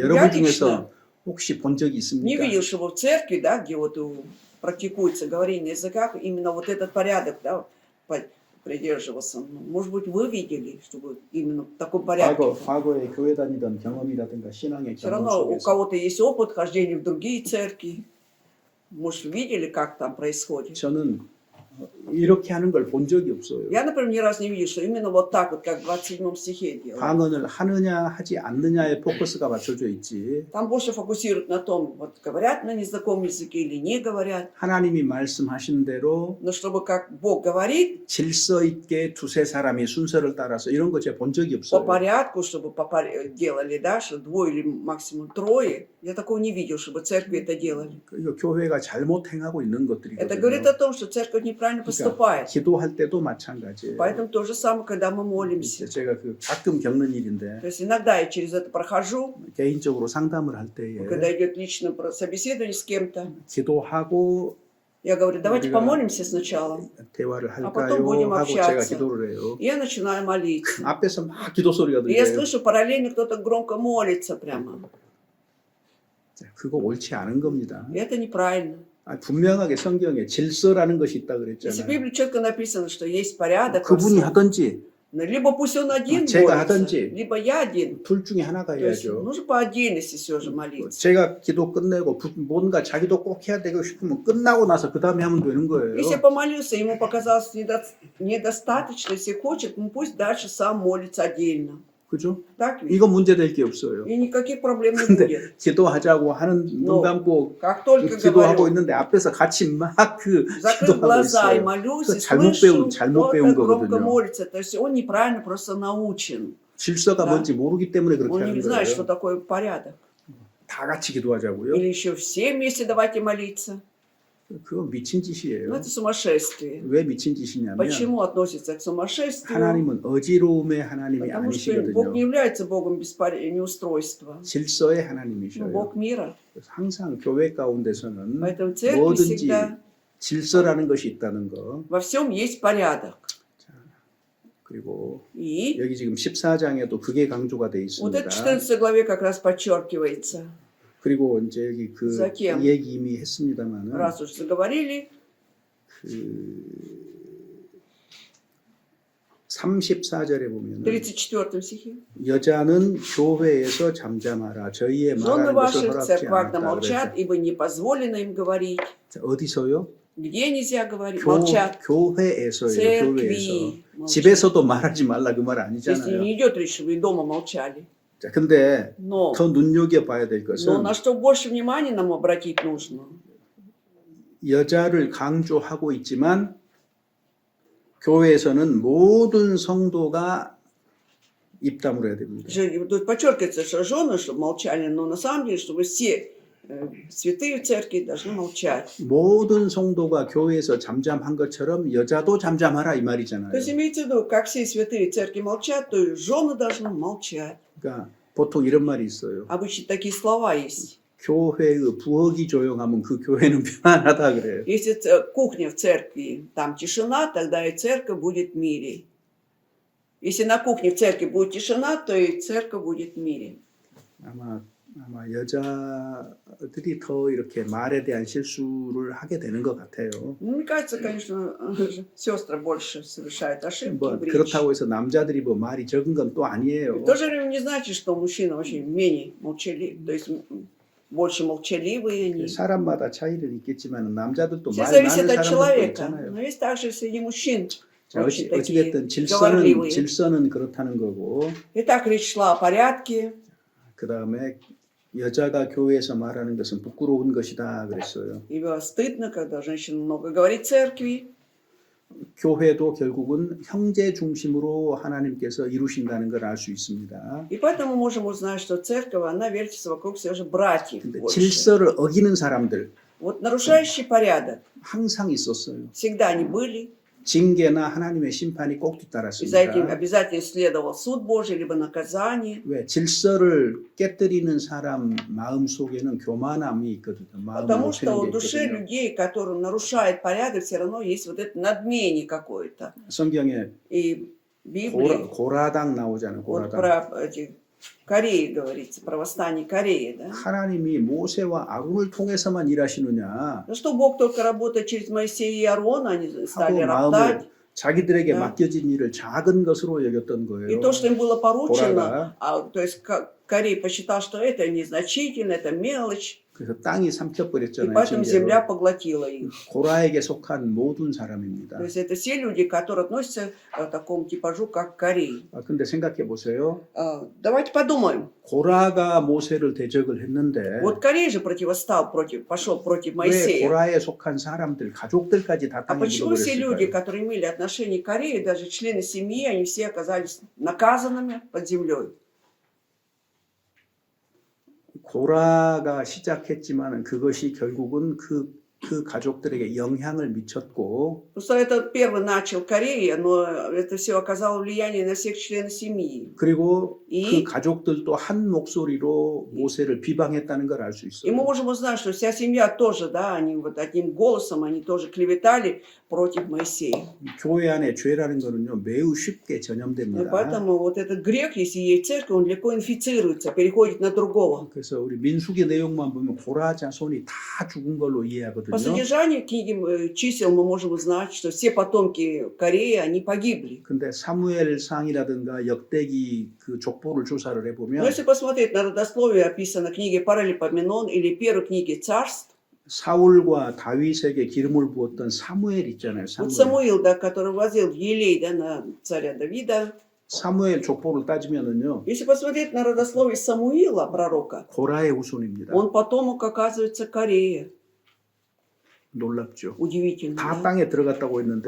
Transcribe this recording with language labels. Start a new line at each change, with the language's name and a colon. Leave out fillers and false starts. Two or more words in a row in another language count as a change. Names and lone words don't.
Korean: 여러분
Russian: Я
Korean: 중에서 혹시 본 적이
Russian: Не
Korean: 있습니까?
Russian: видел, чтобы в церкви, да, где вот практикуется говорение на языках, именно вот этот порядок, да, придерживался. Ну, может быть, вы видели, чтобы именно в таком порядке.
Korean: 과거에 교회 다니던 경험이라든가 신앙의
Russian: Все
Korean: 경험
Russian: равно у
Korean: 속에서
Russian: кого-то есть опыт хождения в другие церкви. Может, видели, как там происходит?
Korean: 저는 이렇게 하는 걸 본 적이 없어요.
Russian: Я, например, ни разу не видел, что именно вот так вот, как в 27 стихе делают.
Korean: 방언을 하느냐 하지 않느냐에 포커스가 맞춰져 있지.
Russian: Там больше фокусируют на том, вот говорят на незнакомом языке или не говорят.
Korean: 하나님이 말씀하신 대로
Russian: Но чтобы как Бог говорит,
Korean: 질서 있게 두세 사람이 순서를 따라서 이런 거 제가 본 적이
Russian: по
Korean: 없어요.
Russian: порядку, чтобы делали, да, что 2 или максимум 3. Я такого не видел, чтобы церкви это делали.
Korean: 이거 교회가 잘못 행하고 있는
Russian: Это говорит
Korean: 것들이거든요.
Russian: о том, что церковь неправильно поступает.
Korean: 기도할 때도 마찬가지예요.
Russian: Поэтому то же самое, когда мы молимся.
Korean: 제가 가끔 겪는 일인데
Russian: То есть иногда я через это прохожу,
Korean: 개인적으로 상담을 할 때에
Russian: когда идет личное собеседование с кем-то.
Korean: 기도하고
Russian: Я говорю, давайте
Korean: 우리가
Russian: помолимся сначала.
Korean: 대화를
Russian: потом будем
Korean: 할까요? 하고 제가
Russian: общаться.
Korean: 기도를 해요.
Russian: И я начинаю молиться.
Korean: 앞에서 막 기도 소리가
Russian: И я
Korean: 들려요.
Russian: слышу, параллельно кто-то громко молится прямо.
Korean: 그거 옳지 않은 겁니다.
Russian: И это неправильно.
Korean: 분명하게 성경에 질서라는 것이 있다
Russian: Если в
Korean: 그랬잖아요.
Russian: Библии четко написано, что есть порядок, во
Korean: 그분이
Russian: всем.
Korean: 하든지
Russian: Либо пусть он один
Korean: 제가
Russian: молится,
Korean: 하든지.
Russian: либо я один.
Korean: 둘 중에 하나가
Russian: То есть
Korean: 해야죠.
Russian: нужно по отдельности все же молиться.
Korean: 제가 기도 끝내고 뭔가 자기도 꼭 해야 되고 싶으면 끝나고 나서 그 다음에 하면 되는 거예요.
Russian: Если я помолился, ему показалось недостаточно, если хочет, ну пусть дальше сам молится отдельно.
Korean: 그죠?
Russian: Так ведь?
Korean: 이건 문제될 게 없어요.
Russian: И никаких проблем не
Korean: 근데
Russian: будет.
Korean: 기도하자고 하는 눈
Russian: Но
Korean: 감고
Russian: как только
Korean: 기도하고
Russian: говорю,
Korean: 있는데 앞에서 같이 막
Russian: закрыл
Korean: 기도하고
Russian: глаза и
Korean: 있어요.
Russian: молюсь, и
Korean: 잘못
Russian: слышу,
Korean: 잘못
Russian: кто-то
Korean: 배운
Russian: громко
Korean: 거거든요.
Russian: молится. То есть он неправильно просто научен.
Korean: 질서가
Russian: Да.
Korean: 뭔지 모르기 때문에 그렇게
Russian: Он
Korean: 하는
Russian: не знает, что
Korean: 거예요.
Russian: такое порядок.
Korean: 다 같이 기도하자고요?
Russian: Или еще все вместе давайте молиться.
Korean: 그건 미친
Russian: Ну,
Korean: 짓이에요.
Russian: это сумасшествие.
Korean: 왜 미친 짓이냐면
Russian: Почему относится к сумасшествию?
Korean: 하나님은 어지러움의 하나님이
Russian: Потому что Бог не
Korean: 아니시거든요.
Russian: является Богом неустройства.
Korean: 질서의
Russian: Но
Korean: 하나님이셔요.
Russian: Бог мира.
Korean: 그래서 항상 교회 가운데서는
Russian: Поэтому в церкви
Korean: 뭐든지
Russian: всегда
Korean: 질서라는 것이 있다는 거.
Russian: во всем есть порядок.
Korean: 그리고
Russian: И
Korean: 여기 지금 14장에도 그게 강조가 돼
Russian: вот это
Korean: 있습니다.
Russian: 14 главе как раз подчеркивается.
Korean: 그리고 이제 여기 그
Russian: Затем.
Korean: 이 얘기 이미 했습니다만은
Russian: Раз уж заговорили,
Korean: 그 34절에 보면
Russian: 34 стихе.
Korean: 여자는 교회에서 잠잠하라 저희의
Russian: Жены
Korean: 말하는 것을
Russian: ваши в
Korean: 허락지
Russian: церквах да
Korean: 않았다
Russian: молчат,
Korean: 그랬죠.
Russian: ибо не позволено им говорить.
Korean: 자, 어디서요?
Russian: Где нельзя говорить? Молчат.
Korean: 교회에서요.
Russian: Церкви.
Korean: 교회에서.
Russian: молчат.
Korean: 집에서도 말하지 말라 그 말
Russian: Если
Korean: 아니잖아요.
Russian: не идет речь, чтобы и дома молчали.
Korean: 자, 근데
Russian: Но
Korean: 더 눈여겨봐야 될
Russian: Но
Korean: 것은
Russian: на что больше внимания нам обратить нужно?
Korean: 여자를 강조하고 있지만 교회에서는 모든 성도가 입담을 해야 됩니다.
Russian: Тут подчеркивается, что жены, чтобы молчали, но на самом деле, чтобы все святые в церкви должны молчать.
Korean: 모든 성도가 교회에서 잠잠한 것처럼 여자도 잠잠하라 이 말이잖아요.
Russian: То есть имеется в виду, как все святые в церкви молчат, то и жены должны молчать.
Korean: 그러니까 보통 이런 말이 있어요.
Russian: Обычно такие слова есть.
Korean: 교회의 부엌이 조용하면 그 교회는 편안하다 그래요.
Russian: Если кухня в церкви, там тишина, тогда и церковь будет в мире. Если на кухне в церкви будет тишина, то и церковь будет в мире.
Korean: 아마 여자들이 더 이렇게 말에 대한 실수를 하게 되는 것 같아요.
Russian: Ну, мне кажется, конечно, сестры больше совершают ошибки
Korean: 뭐
Russian: в речи.
Korean: 그렇다고 해서 남자들이 뭐 말이 적은 건 또
Russian: И
Korean: 아니에요.
Russian: в то же время не значит, что мужчины очень менее молчаливы, то есть больше молчаливые они.
Korean: 사람마다 차이는 있겠지만 남자들도
Russian: Все
Korean: 말
Russian: зависит
Korean: 많은
Russian: от
Korean: 사람들도
Russian: человека.
Korean: 있잖아요.
Russian: Но есть также среди мужчин
Korean: 자,
Russian: очень такие
Korean: 어찌됐든
Russian: говорливые.
Korean: 질서는 그렇다는 거고,
Russian: Итак, речь шла о порядке.
Korean: 그 다음에 여자가 교회에서 말하는 것은 부끄러운 것이다 그랬어요.
Russian: И было стыдно, когда женщина много говорит в церкви.
Korean: 교회도 결국은 형제 중심으로 하나님께서 이루신다는 걸 알 수 있습니다.
Russian: И поэтому мы можем узнать, что церковь, она вертится вокруг все же братьев
Korean: 근데
Russian: больше.
Korean: 질서를 어기는 사람들
Russian: Вот нарушающий порядок,
Korean: 항상 있었어요.
Russian: всегда они были.
Korean: 징계나 하나님의 심판이 꼭
Russian: И за этим
Korean: 뒤따랐습니다.
Russian: обязательно следовал суд Божий, либо наказание.
Korean: 왜 질서를 깨뜨리는 사람 마음 속에는 교만함이 있거든요. 마음을
Russian: Потому что
Korean: 높이는 게
Russian: в душе
Korean: 있거든요.
Russian: людей, которые нарушают порядок, все равно есть вот это надмение какое-то.
Korean: 성경에
Russian: И в Библии,
Korean: 고라당 나오잖아요.
Russian: вот
Korean: 고라당.
Russian: про эти Кореи говорится, про восстание Кореи, да?
Korean: 하나님이 모세와 아론을 통해서만 일하시느냐
Russian: Ну что Бог только работает через Моисея и Аарона, они стали
Korean: 하고
Russian: роптать.
Korean: 마음을 자기들에게
Russian: Да.
Korean: 맡겨진 일을 작은 것으로 여겼던
Russian: И
Korean: 거예요.
Russian: то, что им было поручено,
Korean: 고라가
Russian: то есть Корей посчитал, что это незначительно, это мелочь,
Korean: 그래서 땅이
Russian: и
Korean: 삼켜버렸잖아요.
Russian: поэтому
Korean: 징계로.
Russian: земля поглотила их.
Korean: 고라에게 속한 모든 사람입니다.
Russian: То есть это все люди, которые относятся к такому типажу, как Корей.
Korean: 근데 생각해 보세요.
Russian: Давайте подумаем.
Korean: 고라가 모세를 대적을 했는데
Russian: Вот Корей же пошел против
Korean: 왜
Russian: Моисея.
Korean: 고라에 속한 사람들, 가족들까지 다
Russian: А
Korean: 땅에
Russian: почему все люди,
Korean: 묻어버렸을까요?
Russian: которые имели отношение к Корее, даже члены семьи, они все оказались наказанными под землей?
Korean: 고라가 시작했지만 그것이 결국은 그 가족들에게 영향을 미쳤고
Russian: Просто это первый начал Корея, но это все оказало влияние на всех членов семьи.
Korean: 그리고
Russian: И?
Korean: 그 가족들도 한 목소리로 모세를 비방했다는 걸 알 수
Russian: И
Korean: 있어요.
Russian: мы можем узнать, что вся семья тоже, да, они вот одним голосом, они тоже клеветали против Моисея.
Korean: 교회 안에 죄라는 거는요 매우 쉽게
Russian: И
Korean: 전염됩니다.
Russian: поэтому вот этот грех, если есть церковь, он легко инфицируется, переходит на другого.
Korean: 그래서 우리 민수기 내용만 보면 고라 자손이 다 죽은 걸로 이해하거든요.
Russian: По содержанию книги чисел мы можем узнать, что все потомки Кореи, они погибли.
Korean: 근데 사무엘상이라든가 역대기 그 족보를 조사를
Russian: Но
Korean: 해보면
Russian: если посмотреть на родословие, описано в книге Паралипоменон или первой книге Царств,
Korean: 사울과 다윗에게 기름을 부었던 사무엘 있잖아요.
Russian: вот
Korean: 사무엘.
Russian: Самуил, да, который возил елей, да, на царя Давида,
Korean: 사무엘 족보를 따지면은요
Russian: если посмотреть на родословие Самуила, пророка,
Korean: 고라의 후손입니다.
Russian: он потомок, оказывается, Корея.
Korean: 놀랍죠.
Russian: Удивительно,
Korean: 다
Russian: да?
Korean: 땅에 들어갔다고 했는데 왜